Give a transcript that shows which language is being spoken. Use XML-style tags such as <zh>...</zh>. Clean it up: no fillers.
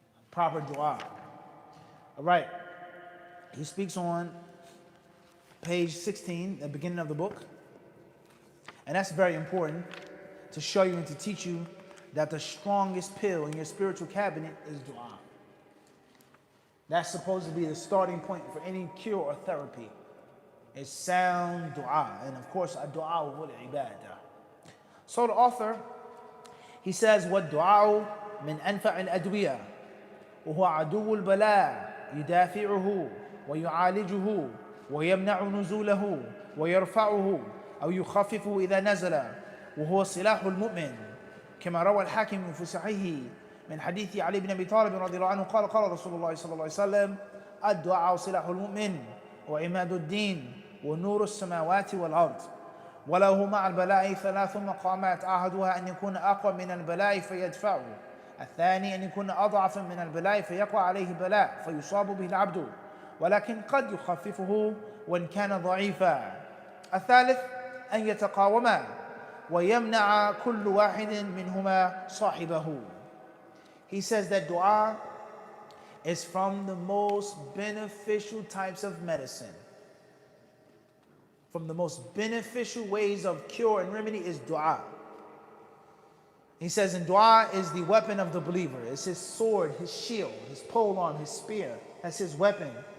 <en>Proper dua. All right. He speaks on page 16, the beginning of the book. And that's very important to show you and to teach you that the strongest pill in your spiritual cabinet is dua. That's supposed to be the starting point for any cure or therapy. It's sound dua. And of course, a dua wal ibadah. So the author, he says,</en> <ar>wad-Dawaa min anfa' al-adwiya wa huwa adu al-bala yudafi'uhu wa yu'alijuhu wa yamna'u nuzulahu wa yarfa'uhu aw yukhaffifuhu idha nazala wa huwa silahu al-mu'min كما روى الحاكم في صحيحه من حديث علي بن أبي طالب رضي الله عنه قال قال رسول الله صلى الله عليه وسلم الدعاء سلاح المؤمن وعماد الدين ونور السماوات والأرض وله مع البلاء ثلاث مقامات أحدها أن يكون أقوى من البلاء فيدفعه الثاني أن يكون أضعف من البلاء فيقع عليه البلاء فيصاب به العبد ولكن قد يخففه وإن كان ضعيفا الثالث أن يتقاوما وَيَمْنَعَ كُلُّ وَاحِدٍ مِّنْهُمَا صَاحِبَهُ.</ar> <en>He says that dua is from the most beneficial types of medicine. From the most beneficial ways of cure and remedy is dua. He says, and dua is the weapon of the believer. It's his sword, his shield, his polearm, his spear. That's his weapon.</en>